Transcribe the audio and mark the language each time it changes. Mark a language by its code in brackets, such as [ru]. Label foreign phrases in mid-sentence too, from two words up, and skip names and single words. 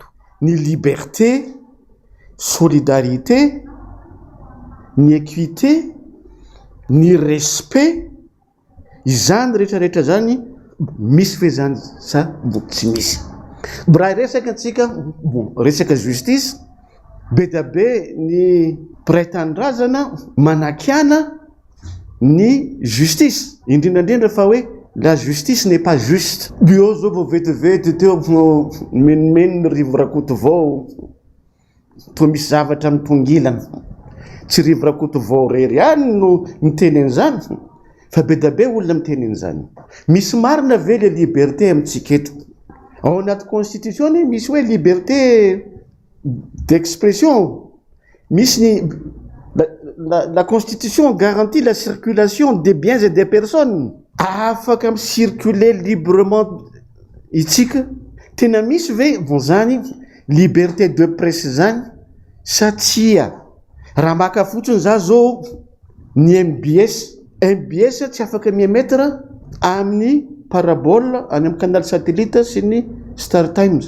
[mg] Ny [fr] liberté, solidarité, [mg] ny équité, ny respect, izany rehetrarehetra zany misy fezany sa mbo tsy misy. Raha resaka antsika resaka justice, be da be ny mpiray-tanindrazana manakiana ny justice, indrindrandrindra fa hoe [fr] la justice n'est pas juste. [mg] Bio zao vao vetivety teo menimeny ny rivo Rakotovao to misy zavatra mitongilana. Tsy rivo Rakotovao rery any no miteny an'izany, fa be da be olona miteny an'izany. Misy marina ve le liberté amintsika eto? Ao anaty constitution misy hoe [fr] liberté d'expression. [mg] Misy ny [fr] la constitution garantit la circulation des biens et des personnes. [mg] Afaka [fr] circuler librement [mg] itsika. Tena misy ve zany [fr] liberté de presse [mg] zany satria raha maka fotsiny za zao ny MBS tsy afaka mimetra amin'ny parabole any amin'ny [fr] canal satellite [mg] sy ny Star Times.